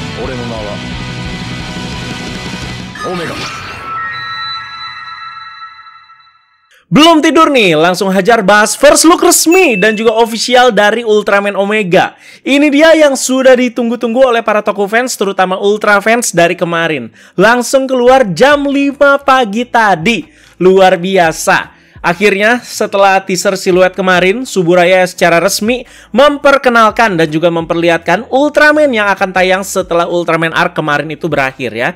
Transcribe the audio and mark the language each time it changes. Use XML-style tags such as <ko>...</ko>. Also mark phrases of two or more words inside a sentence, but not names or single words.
<ja>俺の名はオメガ。</ja> <id>Belum tidur nih, langsung hajar bahas</id> <en>first look</en> <id>resmi dan juga official dari Ultraman Omega. Ini dia yang sudah ditunggu-tunggu oleh para toku fans, terutama Ultra fans dari kemarin. Langsung keluar jam 5 pagi tadi. Luar biasa. Akhirnya, setelah teaser siluet kemarin, Suburaya secara resmi memperkenalkan dan juga memperlihatkan Ultraman yang akan tayang setelah Ultraman Arc kemarin itu berakhir ya.</id>